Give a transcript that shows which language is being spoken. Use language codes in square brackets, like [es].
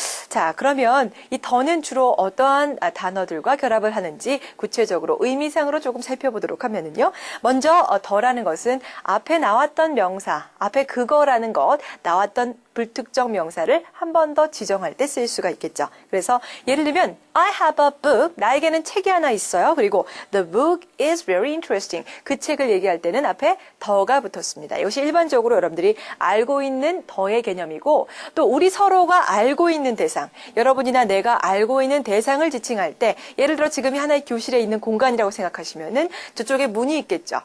[ko] 자, 그러면 이 더는 주로 어떠한 단어들과 결합을 하는지 구체적으로 의미상으로 조금 살펴보도록 하면은요. 먼저 더라는 것은 앞에 나왔던 명사, 앞에 그거라는 것, 나왔던 불특정 명사를 한 번 더 지정할 때 쓸 수가 있겠죠. [en] 그래서 예를 들면 I have a book. [ko] 나에게는 책이 하나 있어요. 그리고 [en] the book is very interesting. [ko] 그 책을 얘기할 때는 앞에 더가 붙었습니다. 이것이 일반적으로 여러분들이 알고 있는 더의 개념이고 또 우리 서로가 알고 있는 대상, 여러분이나 내가 알고 있는 대상을 지칭할 때 예를 들어 지금이 하나의 교실에 있는 공간이라고 생각하시면은 저쪽에 문이 있겠죠.